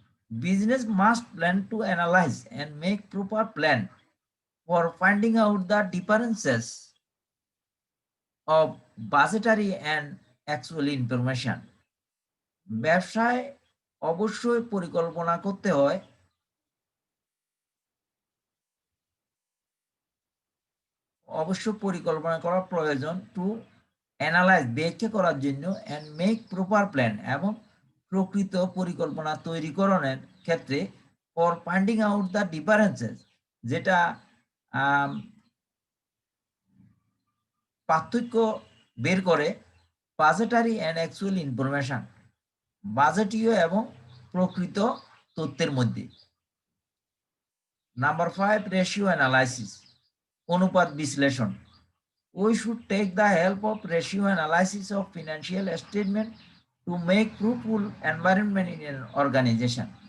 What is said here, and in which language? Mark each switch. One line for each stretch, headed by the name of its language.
English: Business must plan to analyse and make proper plan for finding out the differences of budgetary and actual information.
Bangla: ব্যবসায় অবশ্যই পরিকল্পনা করতে হয়, পরিকল্পনা করা প্রয়োজন
English: to analyse,
Bangla: ব্যাখ্যা করার জন্য,
English: and make proper plan,
Bangla: এবং প্রকৃত পরিকল্পনা তৈরিকরণের ক্ষেত্রে
English: for finding out the differences,
Bangla: যেটা পার্থক্য বের করে
English: budgetary and actual information,
Bangla: বাজেটীয় এবং প্রকৃত তথ্যের মধ্যে। নাম্বার 5, রেশিও অ্যানালাইসিস, অনুপাত বিশ্লেষণ।
English: We should take the help of ratio analysis of financial statement to make fruitful environment in an organization.